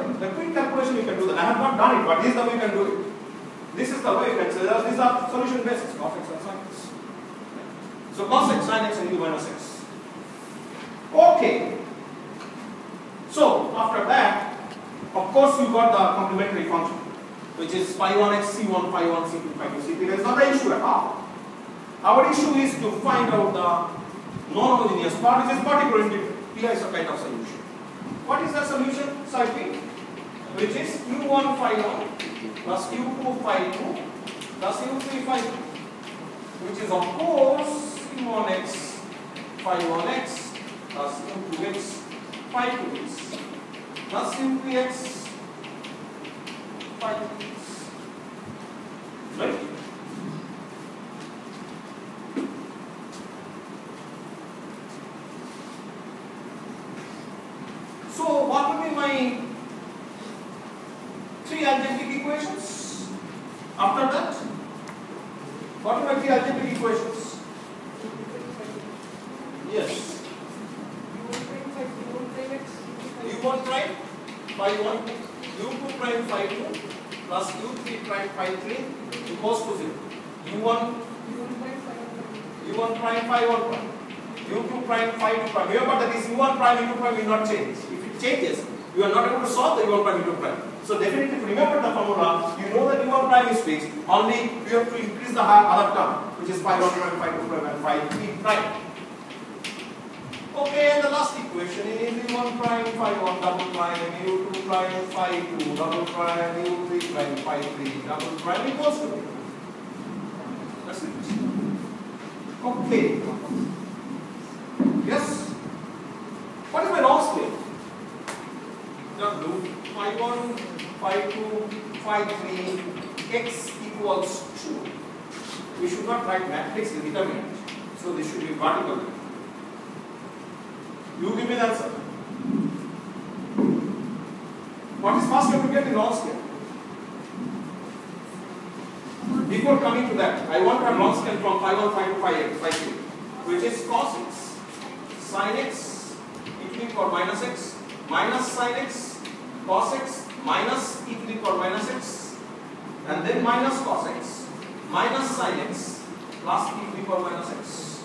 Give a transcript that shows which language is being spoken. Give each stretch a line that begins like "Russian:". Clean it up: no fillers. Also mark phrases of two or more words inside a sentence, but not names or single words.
English: The quick calculation you can do that. I have not done it, but this is the way you can do it. This is the way you can say that these are solution basis, cos x and sin x. So cos x, sin x, and u minus x. Okay. So after that, of course you got the complementary function, which is phi 1x, c1, phi 1, c2, phi 2, c3. There is not an issue at all. Our issue is to find out the non-homogeneous part, which is particular integral. Here is a kind of solution. What is the solution? Side B, which is u1 phi 1 plus u2 phi 2 plus u3 phi 2, which is of course u1x phi 1x plus u2x phi 2x plus u3x phi 2x. Right? So what will be my three algebraic equations? After that, what are my three algebraic equations? Yes. u1 prime phi 1, u2 prime phi 2 plus u3 prime phi 3 equals to 0. u1 prime phi 1 prime, u2 prime phi 2 prime. Remember that is u1 prime, u2 prime will not change. If it changes, you are not able to solve the u1 prime, u2 prime. So definitely, if you remember the formula, you know that u1 prime is fixed. Only you have to increase the other term, which is phi 1 prime, phi 2 prime, and phi 3 prime. Okay, and the last equation is u1 prime phi 1 double prime, u2 prime phi 2 double prime, u3 prime phi 3 double prime equals to 0. That's it. Okay. Yes. What is my long scale? W phi 1, phi 2, phi 3, x equals 2. We should not write matrix determinant. So this should be vertical. You give me the answer. What is first you have to get in long scale? Before coming to that, I want to have long scale from phi 1, phi 2, phi x, phi 3, which is cos x, sin x, e to the power minus x, minus sin x, cos x, minus e to the power minus x, and then minus cos x, minus sin x, plus e to the power minus x.